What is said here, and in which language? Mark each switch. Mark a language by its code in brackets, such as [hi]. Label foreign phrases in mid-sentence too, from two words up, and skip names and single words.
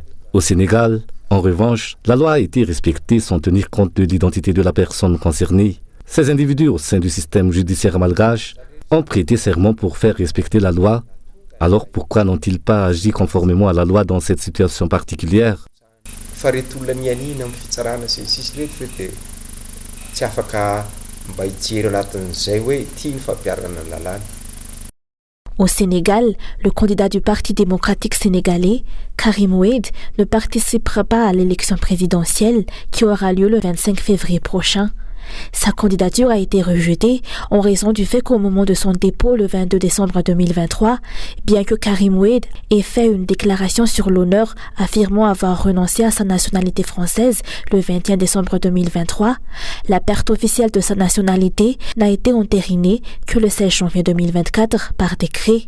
[fr] Au Sénégal, en revanche, la loi a été respectée sans tenir compte de l'identité de la personne concernée. Ces individus au sein du système judiciaire malgache ont prêté serment pour faire respecter la loi. Alors pourquoi n'ont-ils pas agi conformément à la loi dans cette situation particulière ? [mg] faretolany anina amin'ny fitsarana sy ny sisy rehetra dia tsy afaka mba hijery anatin'izay hoe tiany fampiarana ny lalàna. [fr] Au Sénégal, le candidat du Parti démocratique sénégalais, Karim Wade, ne participera pas à l'élection présidentielle qui aura lieu le 25 février prochain. Sa candidature a été rejetée en raison du fait qu'au moment de son dépôt le 22 décembre 2023, bien que Karim Wade ait fait une déclaration sur l'honneur affirmant avoir renoncé à sa nationalité française le 21 décembre 2023, la perte officielle de sa nationalité n'a été entérinée que le 16 janvier 2024 par décret.